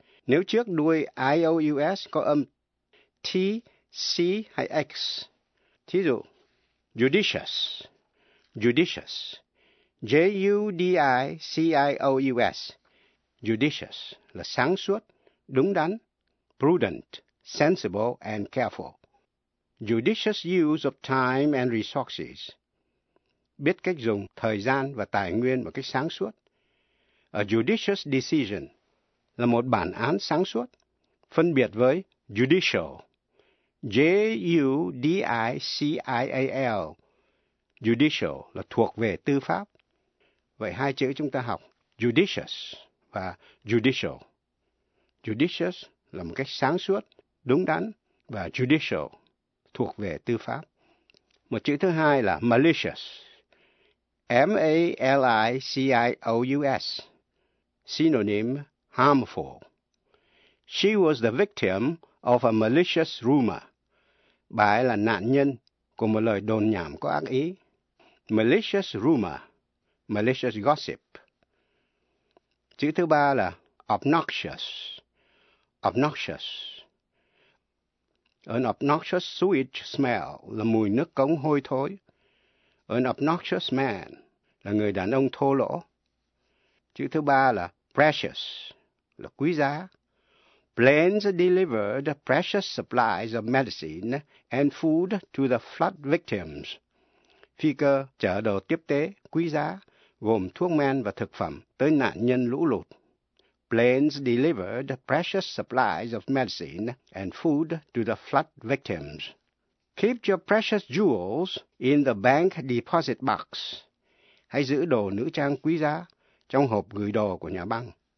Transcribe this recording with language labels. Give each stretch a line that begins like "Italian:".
Vietnamese: Nếu trước đuôi IOUS có âm T, C hay X, thí dụ, judicious, judicious, J-U-D-I-C-I-O-U-S, judicious là sáng suốt. Đúng đắn,
English: prudent, sensible and careful. Judicious use of time and resources.
Vietnamese: Biết cách dùng thời gian và tài nguyên một cách sáng suốt.
English: A judicious decision
Vietnamese: là một bản án sáng suốt, phân biệt với judicial. J-U-D-I-C-I-A-L. Judicial là thuộc về tư pháp. Vậy hai chữ chúng ta học, judicious và judicial. Judicious là một cách sáng suốt, đúng đắn, và judicial, thuộc về tư pháp. Một chữ thứ hai là malicious, M-A-L-I-C-I-O-U-S,
English: synonym harmful. She was the victim of a malicious rumor.
Vietnamese: Bà ấy là nạn nhân của một lời đồn nhảm có ác ý.
English: Malicious rumor, malicious gossip.
Vietnamese: Chữ thứ ba là
English: obnoxious. Obnoxious. An obnoxious sewage smell
Vietnamese: là mùi nước cống hôi thối.
English: An obnoxious man
Vietnamese: là người đàn ông thô lỗ. Chữ thứ ba là precious, là quý giá.
English: Planes delivered precious supplies of medicine and food to the flood victims.
Vietnamese: Phi cơ chở đồ tiếp tế quý giá gồm thuốc men và thực phẩm tới nạn nhân lũ lụt.
English: Planes delivered precious supplies of medicine and food to the flood victims. Keep your precious jewels in the bank deposit box.
Vietnamese: Hãy giữ đồ nữ trang quý giá trong hộp gửi đồ của nhà băng.